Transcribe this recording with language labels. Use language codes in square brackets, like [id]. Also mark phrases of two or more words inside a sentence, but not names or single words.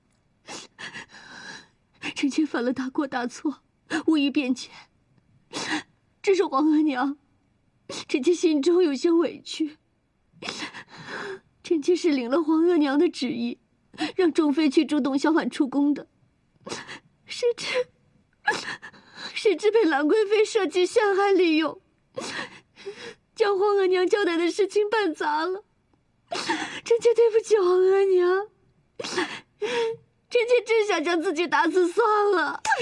[zh] 臣妾犯了大過大錯，無意辯解。只是皇額娘，臣妾心中有些委屈。臣妾是領了皇額娘的旨意，讓眾妃去助董小宛出宮的，誰知被蘭貴妃設計陷害利用，將皇額娘交代的事情辦砸了。臣妾對不起皇額娘，臣妾真想將自己打死算了。